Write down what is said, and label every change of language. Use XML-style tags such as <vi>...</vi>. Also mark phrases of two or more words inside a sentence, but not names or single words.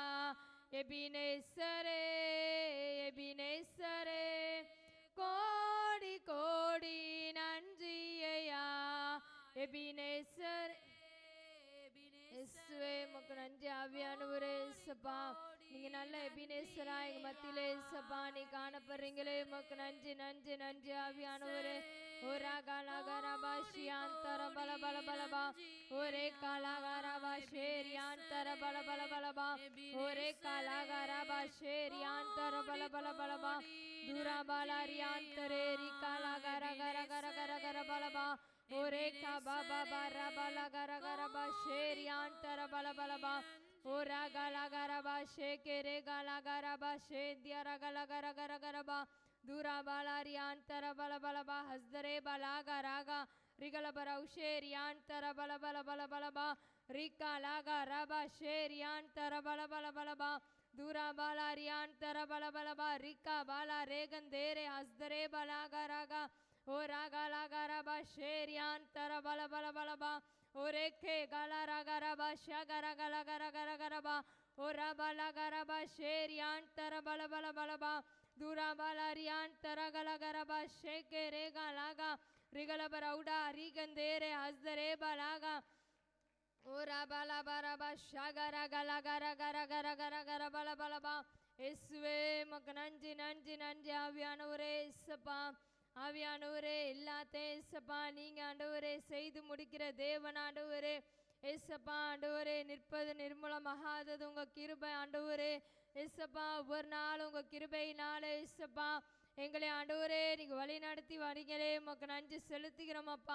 <ta>எபினேசரே எபினேசரே கோடி கோடி நன்றியையா எபினேசர் இயேசுவே உமக்கு நன்றி ஆவியானவரே இயேசுப்பா நீங்க நல்ல எபினேசரா எங்க மத்தியிலே இயேசுப்பா நீ காணப்படுறீங்களே உமக்கு நன்றி நன்றி நன்றி ஆவியானவரே ஓரா காலாகாரபா ஷியாந்தர பல பல பலபா ஓரே காலாகாரபா ஷேரியாந்தர பல பல பலபா ஓரே காலாகாரபா ஷேரியாந்தர பல பல பலபா दूरा बाला रियांतरे रिकाला gara gara gara gara gara balaba ore ka baba bara bala gara gara ba sheriantara bala bala ba ora gala gara ba shekere gala gara ba shediara gala gara gara gara ba दूरा बाला रियांतरा bala bala ba hasdare bala gara ga rigala bara sheriantara bala bala bala bala ba rikala gara ba sheriantara bala bala bala ba दूरा बाला रियांतरा bala bala ba rika bala regandere hasdare bala gara ga ora gala gara ba sheriantara bala bala bala ba ore ke gala gara ba shagara gala gara gara gara ba ora bala gara ba sheriantara bala bala bala ba दूरा बाला रियांतरा गला gara ba shekere gala ga rigala barauda rigandere hasdare bala ga ora bala bara ba shagara gala gara gara gara gara gara bala bala ba இயேசுவே உமக்கு நன்றி நன்றி நன்றி ஆவியானவரே இயேசுப்பா ஆவியானவரே எல்லாத்தையும் இயேசுப்பா நீங்க ஆண்டவரே செய்து முடிக்கிற தேவன் ஆண்டவரே இயேசுப்பா ஆண்டவரே நிற்பது நிர்மூலமாகாதது உங்க கிருபை ஆண்டவரே இயேசுப்பா ஒவ்வொரு நாளும் உங்க கிருபையினாலே இயேசுப்பா எங்களை ஆண்டவரே நீங்க வழி நடத்தி வரீங்களே, உமக்கு நன்றி செலுத்துகிறோம் அப்பா.</ta>